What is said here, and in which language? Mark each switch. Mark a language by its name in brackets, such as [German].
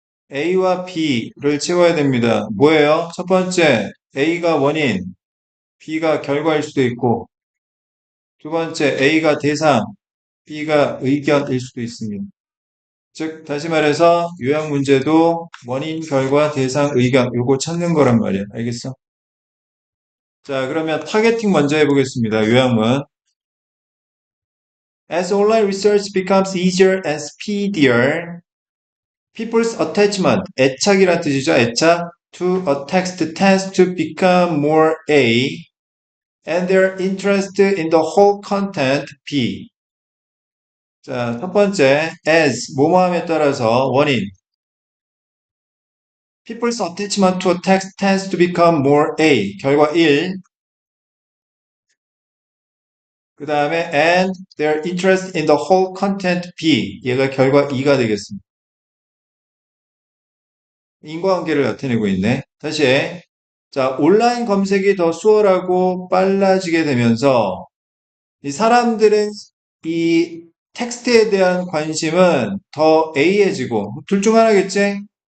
[Korean] A와 B를 채워야 됩니다. 뭐예요? 첫 번째, A가 원인, B가 결과일 수도 있고, 두 번째, A가 대상, B가 의견일 수도 있습니다. 즉, 다시 말해서 요약 문제도 원인, 결과, 대상, 의견, 요거 찾는 거란 말이야. 알겠어? 자, 그러면 타겟팅 먼저 해보겠습니다. 요약문. [English] As online research becomes easier and speedier, people's attachment, [Korean] 애착이란 뜻이죠. [English] 애착 to a text tends to become more A, and their interest in the whole content B. [Korean] 자, 첫 번째, as, 뭐뭐함에 따라서 원인. [English] People's attachment to a text tends to become more A. [Korean] 결과 1. 그 다음에 [English] and their interest in the whole content B. [Korean] 얘가 결과 2가 되겠습니다. 인과관계를 나타내고 있네. 다시. 자, 온라인 검색이 더 수월하고 빨라지게 되면서 이 사람들은 이 텍스트에 대한 관심은 더 A해지고 둘 중 하나겠지?